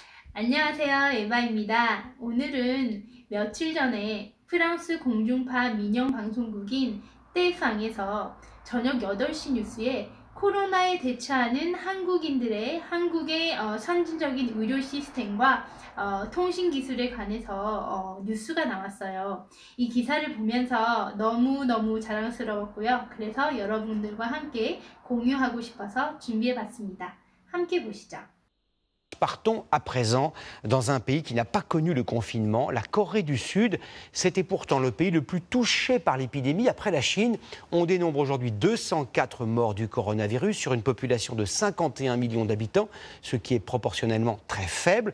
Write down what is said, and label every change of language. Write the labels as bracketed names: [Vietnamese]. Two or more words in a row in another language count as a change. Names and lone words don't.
[Korean] 안녕하세요, 에바입니다. 오늘은 며칠 전에 프랑스 공중파 민영 방송국인 떼팡에서 저녁 8시 뉴스에 코로나에 대처하는 한국의 선진적인 의료 시스템과 통신 기술에 관해서 뉴스가 나왔어요. 이 기사를 보면서 너무너무 자랑스러웠고요. 그래서 여러분들과 함께 공유하고 싶어서 준비해봤습니다. 함께 보시죠. [French] Partons à présent dans un pays qui n'a pas connu le confinement, la Corée du Sud. C'était pourtant le pays le plus touché par l'épidémie. Après la Chine, on dénombre aujourd'hui 204 morts du coronavirus sur une population de 51 millions d'habitants, ce qui est proportionnellement très faible.